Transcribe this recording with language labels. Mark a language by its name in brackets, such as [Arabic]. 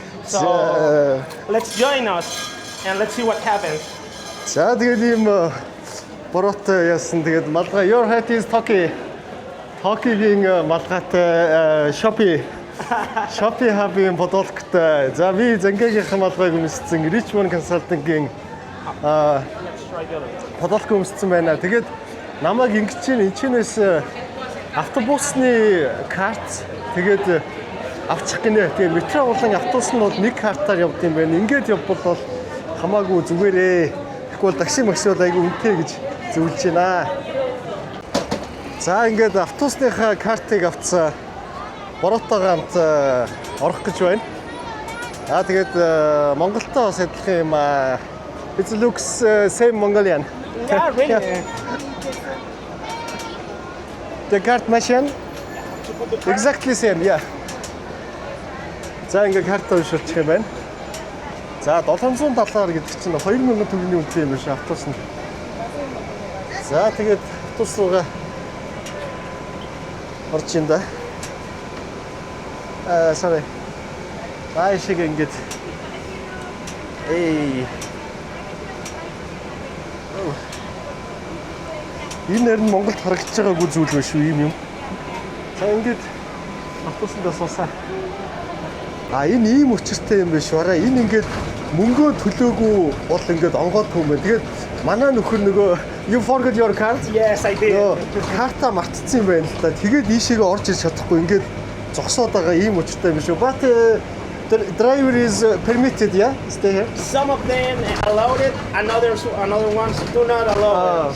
[English] So let's join us and let's see what happens. [Mongolian] За тэгээд ийм бороотой яасан тэгээд малгай [English] your hat is Toki. [Mongolian] Toki-гийн малгайтай Shopee Hub-ийн бодолготой. За би Зангагийнхаа малгайг өмссөн Richmond Consulting-гийн бодолго өмссөн байна. Тэгээд намайг ингэж чинь энэчнээс автобусны карт тэгээд авчих гинэ. Тэгээ метро болон автобус нь бол нэг картаар явд юм байна. Ингээд явбал бол хамаагүй зүгээрээ. Тэгвэл такси максимал айгүй үнэтэй гэж зөвлөж байна. За ингээд автобусныхаа картыг авцаа. Бороотойгоо хамт орох гэж байна. Тэгээд Монголтой бас адилхан юм аа. [English] It looks same Mongolian. Yeah, really. The card machine? Exactly same, yeah. [Mongolian] За ингээд карт уншилчих юм байна. За 770 гэдэг чинь 2000 төгрөгийн үнэтэй юм биш автобус нь. За тэгээд автобус руугаа орж ин да. [English] Sorry. [Mongolian] Шиг ингээд энэ нэр нь Монголд харагдаж байгаагүй зүйл биш үү юм. За ингээд автобусанд суусаа. Энэ ийм өчөртэй юм биш бараа. Энэ ингээд мөнгөө төлөөгүй бол ингээд онгоодгүй юм байна. Тэгээд манай нөхөр нөгөө [English] you forgot your card? Yes, I did. [Mongolian] Карта мартцсан юм байна л да. Тэгээд ийшээгээ орж ирж чадахгүй ингээд зогсоод байгаа ийм өчөртэй юм биш үү? [English] But the driver is permitted, yeah? Stay here. Some of them allowed it, another ones do not allow it.